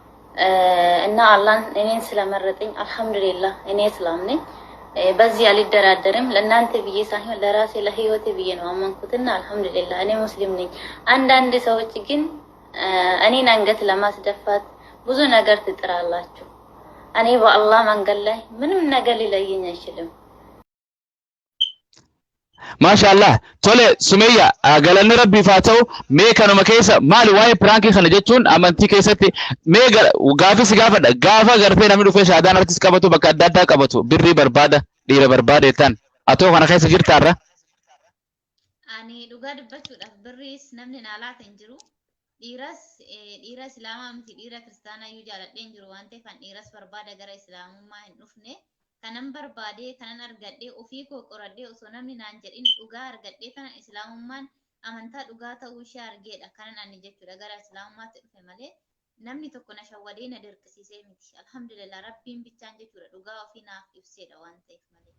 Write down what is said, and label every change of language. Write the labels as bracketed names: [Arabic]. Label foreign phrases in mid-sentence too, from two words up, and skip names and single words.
[Amharic] እና አላህ እኔን ስለመረጠኝ አልহামዱሊላህ እኔ እስላም ነኝ በዚህ አልደራደርም ለእናንተ ብዬ ሳይሆን ለራሴ ለህይወቴ ብዬ ነው አመንኩትና አልহামዱሊላህ እኔ ሙስሊም ነኝ አንዳንድ ሰዎች ግን እኔን አንገት ለማስደፋት ብዙ ነገር ትጥራላችሁ እኔ በአላህ መንገድ ላይ ምንም ነገር ሊለየኝ አይችልም [Oromo] ማሻአላህ ቶሌ ሱመያ galanni rabbi faatau mee kanuma keessa maali waa'ee pirankii kana jechuun amantii keessatti mee gaafii si gaafadha gaafa gartee namni dhufee shaadaan artis qabatu bakka adda addaa qabatu birrii barbaada dhiira barbaade tan atoo kana keessa jirtaarra ani dhugaa dubbachuudhaaf birriis namni naalaata hin jiru dhiira islaamaa miti dhiira kiristaanaa iyyuu jaaladhee hin jiru waan ta'eef kan dhiiras barbaada gara islaamummaa hin dhufne kanan barbaade kanan argadhe ofii koo qoradhe osoo namni naan jedhin dhugaa argadhe kana islaamummaan amantaa dhugaa ta'uu ishee argeedha kanan ani jechuudha gara islaamummaatti dhufe malee namni tokko na shawwadee na dirqisiisee miti alhamdulillah rabbiin bichaan jechuudha dhugaa ofii naaf ibseedha waan ta'eef malee